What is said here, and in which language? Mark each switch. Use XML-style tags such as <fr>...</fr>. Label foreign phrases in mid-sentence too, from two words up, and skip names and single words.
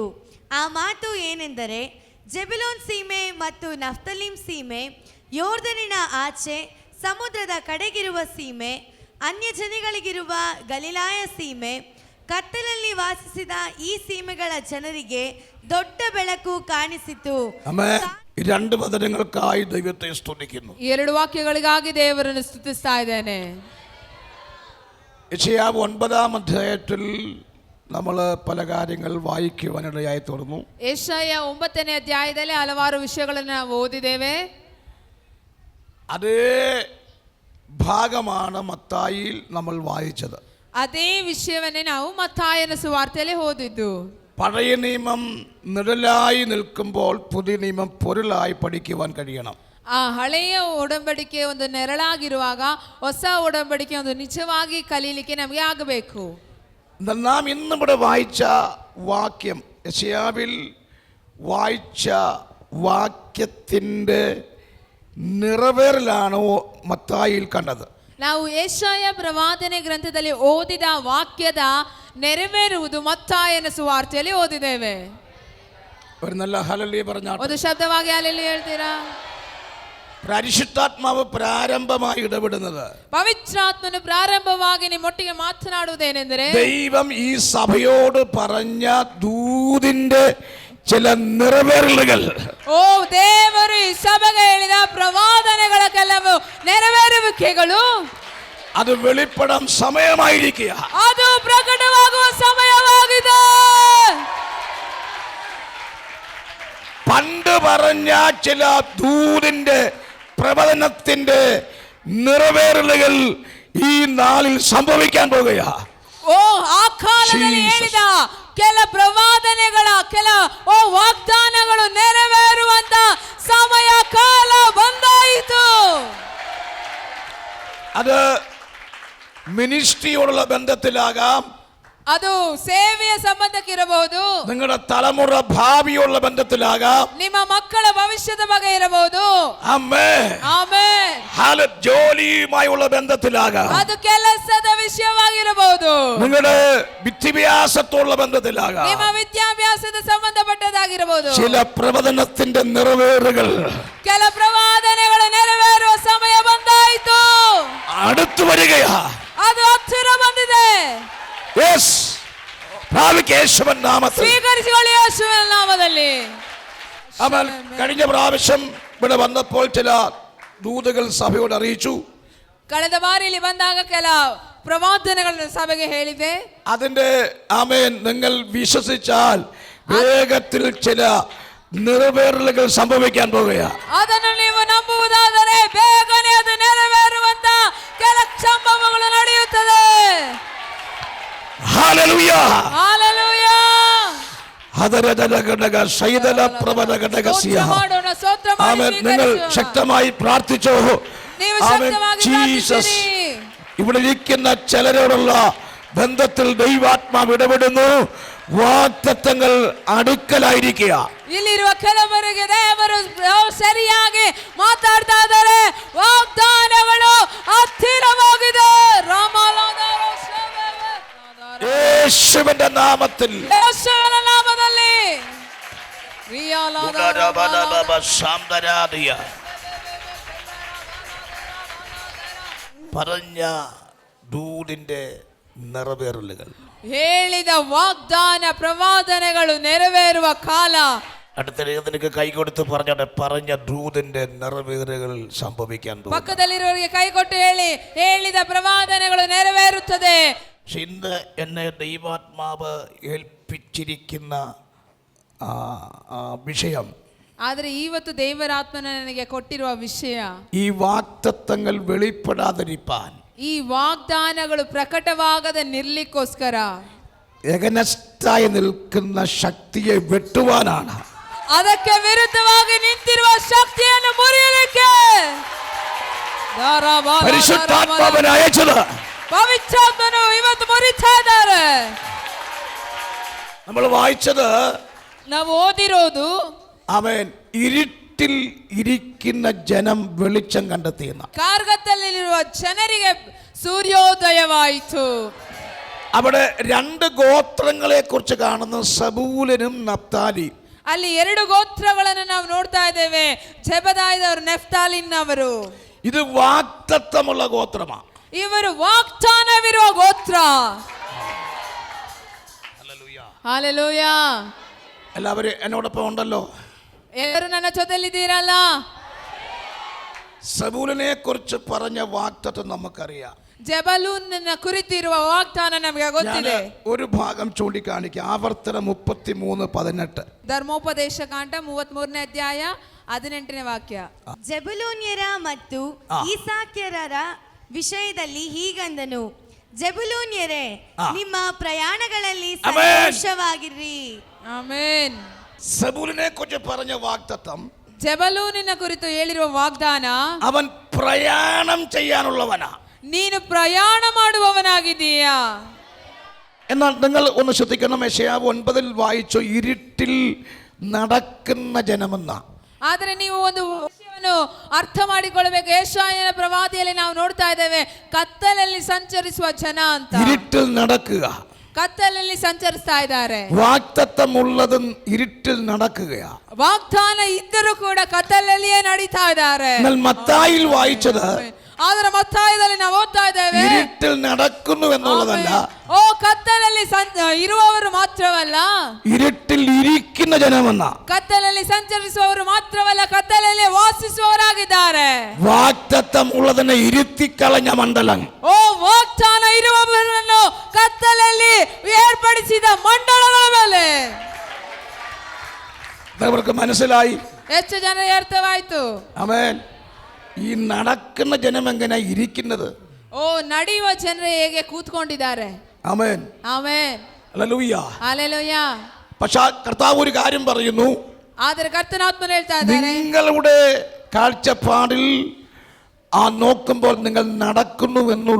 <kn>ಆ ಮಾತು ಏನೆಂದರೆ, ಜೆಬುಲೋನ್ ಸೀಮೆ ಮತ್ತು ನಫ್ತಾಲಿಮ್ ಸೀಮೆ, ಯೋರ್ದನಿನ ಆಚೆ ಸಮುದ್ರದ ಕಡೆಗಿರುವ ಸೀಮೆ, ಅನ್ಯ ಜನಗಳಿಗಿರುವ ಗಲಿಲಾಯ ಸೀಮೆ, ಕತ್ತಲಲ್ಲಿ ವಾಸಿಸಿದ ಈ ಸೀಮೆಗಳ ಜನರಿಗೆ ದೊಡ್ಡ ಬೆಳಕು ಕಾಣಿಸಿತು.</kn> <ml>ഈ രണ്ട് വചനങ്ങൾക്കായി ദൈവത്തെ സ്തുതിക്കുന്നു.</ml> <kn>2 ವಾಕ್ಯಗಳಿಗಾಗಿ ದೇವರನ್ನು ಸ್ತುತಿಸ್ತಾ ಇದ್ದೇನೆ.</kn> <ml>യെശയ്യാവ് 9-ാം അധ്യായത്തിൽ നമ്മൾ പല കാര്യങ്ങൾ വായിക്കുവാനിടയായി തീർന്നു.</ml> <kn>ಯೆಶಾಯ 9ನೇ ಅಧ್ಯಾಯದಲ್ಲಿ ಹಲವಾರು ವಿಷಯಗಳನ್ನು ನಾವು ಓದಿದ್ದೇವೆ.</kn> <ml>അതേ ഭാഗമാണ് മത്തായിയിൽ നമ്മൾ വായിച്ചത്.</ml> <kn>ಅದೇ ವಿಷಯವನ್ನೇ ನಾವು ಮತ್ತಾಯನ ಸುವಾರ್ತೆಯಲ್ಲಿ ಓದಿದ್ದು.</kn> <ml>പഴയ നിയമം നിഴലായി നിൽക്കുമ്പോൾ പുതിയ നിയമം പൊരുളായി പഠിക്കുവാൻ കഴിയണം.</ml> <kn>ಆ ಹಳೆಯ ಒಡಂಬಡಿಕೆ ಒಂದು ನೆರಳಾಗಿರುವಾಗ ಹೊಸ ಒಡಂಬಡಿಕೆ ಒಂದು ನಿಜವಾಗಿ ಕಲೀಲಿಕ್ಕೆ ನಮಗೆ ಆಗಬೇಕು.</kn> <ml>നാം ഇന്നിവിടെ വായിച്ച വാക്യം, യെശയ്യാവിൽ വായിച്ച വാക്യത്തിൻ്റെ നിറവേറലാണ് മത്തായിയിൽ കണ്ടത്.</ml> <kn>ನಾವು ಯೆಶಾಯ ಪ್ರವಾದನೆ ಗ್ರಂಥದಲ್ಲಿ ಓದಿದ ವಾಕ್ಯದ ನೆರವೇರುವುದು ಮತ್ತಾಯನ ಸುವಾರ್ತೆಯಲ್ಲಿ ಓದಿದ್ದೇವೆ.</kn> <ml>ഒരു നല്ല ഹല്ലേലൂയ പറഞ്ഞാൽ</ml> <kn>ಒಂದು ಶಬ್ದವಾಗಿ ಹಲ್ಲೆಲೂಯಾ ಹೇಳ್ತೀರಾ?</kn> <ml>പരിശുദ്ധാത്മാവ് പ്രാരംഭമായി ഇടപെടുന്നത്,</ml> <kn>ಪವಿತ್ರಾತ್ಮನು ಪ್ರಾರಂಭವಾಗಿ ನಿಮ್ಮೊಟ್ಟಿಗೆ ಮಾತನಾಡುವುದೇನೆಂದರೆ,</kn> <ml>ദൈവം ഈ സഭയോട് പറഞ്ഞ ദൂതിന്റെ ചില നിറവേറലുകൾ,</ml> <kn>ಓ ದೇವರು ಈ ಸಭೆಗೆ ಹೇಳಿದ ಪ್ರವಾದನೆಗಳ ಕೆಲವು ನೆರವೇರುವಿಕೆಗಳು,</kn> <ml>അത് വെളിപ്പെടാൻ സമയമായിരിക്കുക.</ml> <kn>ಅದು ಪ್ರಕಟವಾಗುವ ಸಮಯವಾಗಿದೆ.</kn> <ml>പണ്ട് പറഞ്ഞ ചില ദൂതിന്റെ പ്രവചനത്തിന്റെ നിറവേറലുകൾ ഈ നാളിൽ സംഭവിക്കാൻ പോകുകയാ.</ml> <kn>ಓ ಆ ಕಾಲದಲ್ಲಿ ಹೇಳಿದ ಕೆಲ ಪ್ರವಾದನೆಗಳ ಕೆಲ ವಾಗ್ದಾನಗಳು ನೆರವೇರುವಂತ ಸಮಯ ಕಾಲ ಬಂದಾಯಿತು.</kn> <ml>അത് മിനിസ്ട്രിയോടുള്ള ബന്ധത്തിലാകാം,</ml> <kn>ಅದು ಸೇವೆಯ ಸಂಬಂಧಕ್ಕಿರಬಹುದು,</kn> <ml>നിങ്ങളുടെ തലമുറ ഭാവിയുള്ള ബന്ധത്തിലാകാം.</ml> <kn>ನಿಮ್ಮ ಮಕ್ಕಳ ಭವಿಷ್ಯದ ಬಗ್ಗೆ ಇರಬಹುದು.</kn> <ml>ആമേൻ.</ml> <kn>ಆಮೆನ್.</kn> <ml>ജോലിയുമായുള്ള ബന്ധത്തിലാകാം.</ml> <kn>ಅದು ಕೆಲಸದ ವಿಷಯವಾಗಿರಬಹುದು,</kn> <ml>നിങ്ങളുടെ വിദ്യാഭ്യാസത്തോടുള്ള ബന്ധത്തിലാകാം.</ml> <kn>ನಿಮ್ಮ ವಿದ್ಯಾಭ್ಯಾಸದ ಸಂಬಂಧಪಟ್ಟದಾಗಿರಬಹುದು.</kn> <ml>ചില പ്രവചനത്തിന്റെ നിറവേറുകൾ</ml> <kn>ಕೆಲ ಪ್ರವಾದನೆಗಳು ನೆರವೇರುವ ಸಮಯ ಬಂದಾಯಿತು,</kn> <ml>അടുത്തു വരികയാ.</ml> <kn>ಅದು ಹತ್ತಿರ ಬಂದಿದೆ.</kn> <ml>യെസ്, യേശുവിൻ നാമത്തിൽ</ml> <kn>ಸ್ವೀಕರಿಸಿಕೊಳ್ಳಿ ಯೇಸುವಿನ ನಾಮದಲ್ಲಿ.</kn> <ml>അവൻ കഴിഞ്ഞ പ്രാവശ്യം ഇവിടെ വന്നപ്പോൾ ചില ദൂതകൾ സഭയോട് അറിയിച്ചു.</ml> <kn>ಕಳೆದ ಬಾರಿ ಇಲ್ಲಿ ಬಂದಾಗ ಕೆಲ ಪ್ರವಾದನೆಗಳನ್ನು ಸಭೆಗೆ ಹೇಳಿದೆ.</kn> <ml>അതിന്റെ ആമേൻ നിങ്ങൾ വിശ്വസിച്ചാൽ വേഗത്തിൽ ചില നിറവേറലുകൾ സംഭവിക്കാൻ പോകുകയാണ്.</ml> <kn>ಅದನ್ನು ನೀವು ನಂಬುವುದಾದರೆ ಬೇಗನೆ ಅದು ನೆರವೇರುವಂತ ಕೆಲ ಸಂಭವಗಳು ನಡೆಯುತ್ತದೆ.</kn> <ml>ഹല്ലേലൂയ.</ml> <kn>ಹಾಲೆಲೂಯ. ഹദരദലഘടക ശൈതല പ്രവദഘടകസ്യ. ಸ್ತೋತ್ರ ಮಾಡೋಣ, ಸ್ತೋತ್ರ ಮಾಡಿ</kn> <ml>ആമേൻ. നിങ്ങൾ</ml> <kn>ಸ್ವೀಕರಿಸೋಣ.</kn> <ml>ശക്തമായി പ്രാർത്ഥിച്ചോ.</ml> <kn>ನೀವು</kn> <ml>ആമേൻ.</ml> <kn>ಶಕ್ತವಾಗಿ</kn> <ml>ജീസസ്</ml> <kn>ಪ್ರಾರ್ಥಿಸಿರಿ.</kn> <ml>ഇവിടെ ഇരിക്കുന്ന ചിലരോടുള്ള ബന്ധത്തിൽ ദൈവാത്മാവ് ഇടപെടുന്നു. വാഗ്ദത്തങ്ങൾ അടുക്കലായിരിക്കുക.</ml> <kn>ಇಲ್ಲಿರುವ ಕೆಲವರಿಗೆ ದೇವರು ಸರಿಯಾಗಿ ಮಾತಾಡ್ತಾ ಇದ್ದಾರೆ. ವಾಗ್ದಾನಗಳು ಹತ್ತಿರವಾಗಿದೆ.</kn> <ml>യേശുവിന്റെ നാമത്തിൽ</ml> <kn>ಯೇಸುವಿನ ನಾಮದಲ್ಲಿ</kn> <ml>പറഞ്ഞ ദൂതിന്റെ നിറവേറലുകൾ,</ml> <kn>ಹೇಳಿದ ವಾಗ್ದಾನ ಪ್ರವಾದನೆಗಳು ನೆರವೇರುವ ಕಾಲ.</kn> <ml>അടുത്ത നിനക്ക് കൈ കൊടുത്ത് പറഞ്ഞോട്ടെ, പറഞ്ഞ ദൂതിന്റെ നിറവേറുകൾ സംഭവിക്കാൻ പോകും.</ml> <kn>ಪಕ್ಕದಲ್ಲಿರುವವರಿಗೆ ಕೈ ಕೊಟ್ಟು ಹೇಳಿ, ಹೇಳಿದ ಪ್ರವಾದನೆಗಳು ನೆರವೇರುತ್ತದೆ.</kn> <ml>പക്ഷെ ഇന്ന് എന്നെ ദൈവാത്മാവ് ഏൽപ്പിച്ചിരിക്കുന്ന വിഷയം,</ml> <kn>ಆದರೆ ಇವತ್ತು ದೇವರಾತ್ಮನ ನನಗೆ ಕೊಟ್ಟಿರುವ ವಿಷಯ,</kn> <ml>ഈ വാഗ്ദത്തങ്ങൾ വെളിപ്പെടാതിരിപ്പാൻ,</ml> <kn>ಈ ವಾಗ್ದಾನಗಳು ಪ್ರಕಟವಾಗದೆ ನಿರ್ಲಿಕ್ಕೋಸ್ಕರ</kn> <ml>എഗനസ്റ്റായി നിൽക്കുന്ന ശക്തിയെ വെട്ടുവാനാണ്.</ml> <kn>ಅದಕ್ಕೆ ವಿರುದ್ಧವಾಗಿ ನಿಂತಿರುವ ಶಕ್ತಿಯನ್ನು ಮುರಿಯಲಿಕ್ಕೆ</kn> <ml>പരിശുദ്ധാത്മാവിനെ അയച്ചത്.</ml> <kn>ಪವಿತ್ರಾತ್ಮನು ಇವತ್ತು ಮುರಿತಾ ಇದ್ದಾರೆ.</kn> <ml>നമ്മൾ വായിച്ചത്,</ml> <kn>ನಾವು ಓದಿರೋದು,</kn> <ml>അവൻ ഇരുട്ടിൽ ഇരിക്കുന്ന ജനം വെളിച്ചം കണ്ടെത്തിയെന്ന.</ml> <kn>ಕಾರ್ಗತ್ತಲಿರುವ ಜನರಿಗೆ ಸೂರ್ಯೋದಯವಾಯಿತು.</kn> <ml>അവിടെ രണ്ട് ഗോത്രങ്ങളെ കുറിച്ച് കാണുന്നു, സബൂലനും നഫ്താലി.</ml> <kn>ಅಲ್ಲಿ ಎರಡು ಗೋತ್ರಗಳನ್ನು ನಾವು ನೋಡ್ತಾ ಇದ್ದೇವೆ, ಜೆಬದಾಯದವರು, ನೆಫ್ತಾಲಿನವರು.</kn> <ml>ഇത് വാഗ്ദത്തമുള്ള ഗോത്രമാണ്.</ml> <kn>ಇವರು ವಾಗ್ದಾನವಿರುವ ಗೋತ್ರ. ಹಾಲೆಲೂಯ.</kn> <ml>എല്ലാവരും എന്നോടൊപ്പം ഉണ്ടല്ലോ.</ml> <kn>ಎಲ್ಲರೂ ನನ್ನ ಜೊತೆಲಿದ್ದೀರಲ್ಲ.</kn> <ml>സബൂലിനെ കുറിച്ച് പറഞ്ഞ വാഗ്ദത്തം നമുക്കറിയാം.</ml> <kn>ಜಬಲೂನ್ನ ಕುರಿತಿರುವ ವಾಗ್ದಾನ ನಮಗೆ ಗೊತ್ತಿದೆ.</kn> <ml>ഒരു ഭാഗം ചൂണ്ടിക്കാണിക്കുക. ആവർത്തനം 33:18.</ml> <kn>ಧರ್ಮೋಪದೇಶ ಕಾಂಡ 33ನೇ ಅಧ್ಯಾಯ 18ನೇ ವಾಕ್ಯ. ಜೆಬುಲೂನ್ಯರ ಮತ್ತು ಈಸಾಕ್ಯರ ವಿಷಯದಲ್ಲಿ ಹೀಗಂದನು, ಜೆಬುಲೂನ್ಯರೇ, ನಿಮ್ಮ ಪ್ರಯಾಣಗಳಲ್ಲಿ ಸಂತೋಷವಾಗಿರ್ರಿ. ಆಮೆನ್.</kn> <ml>സബൂലിനെ കുറിച്ച് പറഞ്ഞ വാഗ്ദത്തം,</ml> <kn>ಜಬಲೂನಿನ ಕುರಿತು ಹೇಳಿರುವ ವಾಗ್ದಾನ,</kn> <ml>അവൻ പ്രയാണം ചെയ്യാനുള്ളവനാ.</ml> <kn>ನೀನು ಪ್ರಯಾಣ ಮಾಡುವವನಾಗಿದ್ದೀಯಾ.</kn> <ml>എന്നാൽ നിങ്ങൾ ഒന്ന് ശ്രദ്ധിക്കണം, യെശയ്യാവ് 9 വായിച്ചു, ഇരുട്ടിൽ നടക്കുന്ന ജനമെന്ന.</ml> <kn>ಆದರೆ ನೀವು ಒಂದು ವಿಷಯವನ್ನು ಅರ್ಥ ಮಾಡಿಕೊಳ್ಳಬೇಕು. ಯೆಶಾಯನ ಪ್ರವಾದಿಯಲ್ಲಿ ನಾವು ನೋಡ್ತಾ ಇದ್ದೇವೆ, ಕತ್ತಲಲ್ಲಿ ಸಂಚರಿಸುವ ಜನ ಅಂತ.</kn> <ml>ഇരുട്ടിൽ നടക്കുക,</ml> <kn>ಕತ್ತಲಲ್ಲಿ ಸಂಚರಿಸ್ತಾ ಇದ್ದಾರೆ.</kn> <ml>വാഗ്ദത്തമുള്ളതും ഇരുട്ടിൽ നടക്കുകയാ.</ml> <kn>ವಾಗ್ದಾನ ಇದ್ದರೂ ಕೂಡ ಕತ್ತಲಲ್ಲಿಯೇ ನಡೀತಾ ಇದ್ದಾರೆ.</kn> <ml>എന്നാൽ മത്തായിയിൽ വായിച്ചത്,</ml> <kn>ಆದರೆ ಮತ್ತಾಯದಲ್ಲಿ ನಾವು ಓದ್ತಾ ಇದ್ದೇವೆ,</kn> <ml>ഇരുട്ടിൽ നടക്കുന്നു എന്നുള്ളതല്ല,</ml> <kn>ಓ ಕತ್ತಲಲ್ಲಿ ಇರುವವರು ಮಾತ್ರವಲ್ಲ,</kn> <ml>ഇരുട്ടിൽ ഇരിക്കുന്ന ജനമെന്ന.</ml> <kn>ಕತ್ತಲಲ್ಲಿ ಸಂಚರಿಸುವವರು ಮಾತ್ರವಲ್ಲ, ಕತ್ತಲಲ್ಲಿ ವಾಸಿಸುವವರಾಗಿದ್ದಾರೆ.</kn> <ml>വാഗ്ദത്തം ഉള്ളതിനെ ഇരുത്തിക്കളഞ്ഞ മണ്ഡലം.</ml> <kn>ಓ ವಾಗ್ದಾನ ಇರುವವರನ್ನು ಕತ್ತಲಲ್ಲಿ ಏರ್ಪಡಿಸಿದ ಮಂಡಳಗಳ ಮೇಲೆ.</kn> <ml>അവർക്ക് മനസ്സിലായി.</ml> <kn>ಎಷ್ಟು ಜನ ಅರ್ಥವಾಯ್ತು?</kn> <ml>ആമേൻ. ഈ നടക്കുന്ന ജനം എങ്ങനെ ഇരിക്കുന്നത്?</ml> <kn>ಓ ನಡೆಯುವ ಜನರು ಹೇಗೆ ಕೂತ್ಕೊಂಡಿದ್ದಾರೆ.</kn> <ml>ആമേൻ.</ml> <kn>ಆಮೆನ್.</kn> <ml>ഹല്ലേലൂയ.</ml> <kn>ಹಲ್ಲೆಲೂಯ.</kn> <ml>പക്ഷേ കർത്താവ് ഒരു കാര്യം പറയുന്നു,</ml> <kn>ಆದರೆ ಕರ್ತನಾತ್ಮನು ಹೇಳ್ತಾ ಇದ್ದಾರೆ,</kn> <ml>നിങ്ങളുടെ കാഴ്ചപ്പാടിൽ നോക്കുമ്പോൾ നിങ്ങൾ നടക്കുന്നു എന്നുള്ളതായിരിക്കാം.</ml>